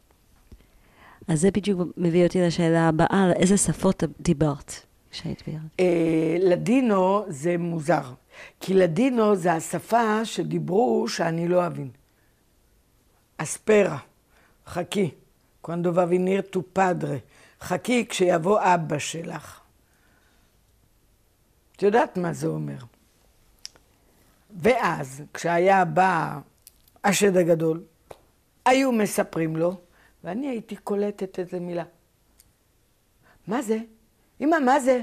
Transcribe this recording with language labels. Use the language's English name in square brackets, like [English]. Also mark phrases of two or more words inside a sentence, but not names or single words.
[Hebrew] אז זה בדיוק מביא אותי לשאלה הבאה, על איזה שפות דיברת כשהיית בירד? לדינו זה מוזר, כי לדינו זה השפה שדיברו שאני לא אבין. אספרה, חכי, [Ladino] cuando va a venir tu padre, [Hebrew] חכי כשיבוא אבא שלך. את יודעת מה זה אומר? ואז, כשהיה בא השד הגדול, היו מספרים לו, ואני הייתי קולטת איזה מילה. מה זה? אמא, מה זה?